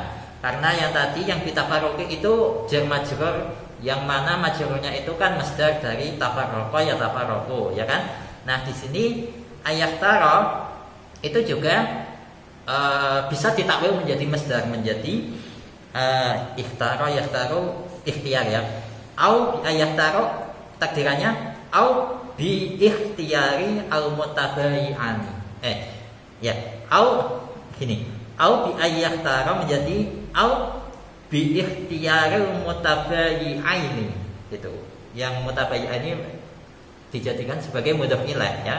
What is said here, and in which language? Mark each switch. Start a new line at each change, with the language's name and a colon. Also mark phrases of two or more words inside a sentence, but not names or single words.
Indonesian: Karena yang tadi yang bitafarruqi itu jar majrur yang mana majrurnya itu kan masdar dari tafarraqa ya tafarraqu ya kan. Nah, di sini ayyahtara itu juga bisa ditakwil menjadi masdar menjadi
Arabic: اختار يختار
Indonesian: ikhtiar ya.
Arabic: أو أيختار takdirannya أو باختيار المتبايعين.
Indonesian: Ya, au gini.
Arabic: أو بأيختار menjadi أو باختيار المتبايعين.
Indonesian: Gitu. Yang mutabayi'ani dijadikan sebagai
Arabic: مضاف إليه
Indonesian: ya.